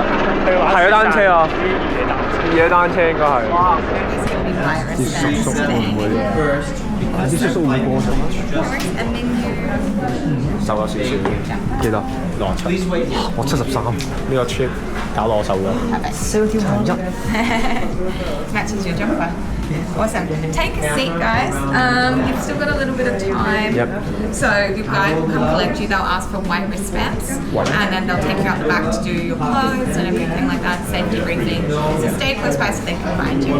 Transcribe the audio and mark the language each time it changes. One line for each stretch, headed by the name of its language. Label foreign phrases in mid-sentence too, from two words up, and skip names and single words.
Cantonese: 係啊，單車啊！野單車應該係。哇！啲叔叔會唔會？啲叔叔會過咗？瘦咗少少，幾多？67。我73。呢個 trip 搞到我瘦咗。71。
English: Matches your jumper. Awesome. Take a seat, guys. You've still got a little bit of time. Yep. So your guide will come collect you. They'll ask for white wristbands, and then they'll take you out the back to do your clothes and everything like that, safety briefing. So stay close by so they can find you.